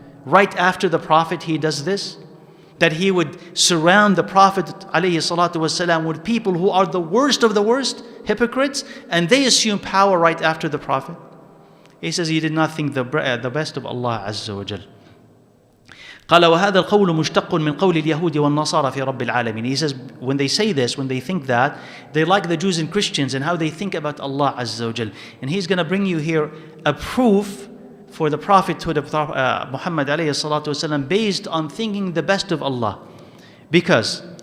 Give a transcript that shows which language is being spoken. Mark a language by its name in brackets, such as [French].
[English] Right after the Prophet, He does this? That He would surround the Prophet ﷺ with people who are the worst of the worst, hypocrites, and they assume power right after the Prophet. He says, you did not think the best of Allah Azza wa Jal. [Arabic] قال وهذا القول مشتق من قول اليهود والنصارى في رب العالمين. [English] He says, when they say this, when they think that, they like the Jews and Christians and how they think about Allah Azza wa Jal. And he's going to bring you here a proof for the prophethood of Muhammad alayhi salatu wasalam based on thinking the best of Allah. Because